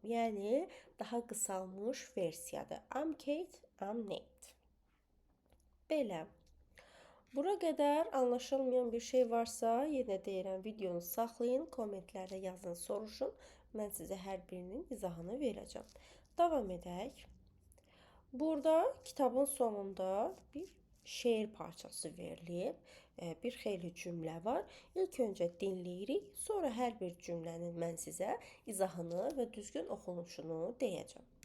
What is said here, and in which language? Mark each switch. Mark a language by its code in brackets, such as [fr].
[az] Yəni daha qısalmış versiyadır. [en] I'm Kate, I'm Nate. [az] Belə. Bura qədər anlaşılmayan bir şey varsa, yenə deyirəm, videonu saxlayın, kommentlərdə yazın, soruşun. Mən sizə hər birinin izahını verəcəm. Davam edək. Burada kitabın sonunda bir şeir parçası verilib bir xeyli cümlə var. İlk öncə dinləyirik, sonra hər bir cümlənin mən sizə izahını və düzgün oxunuşunu deyəcəm.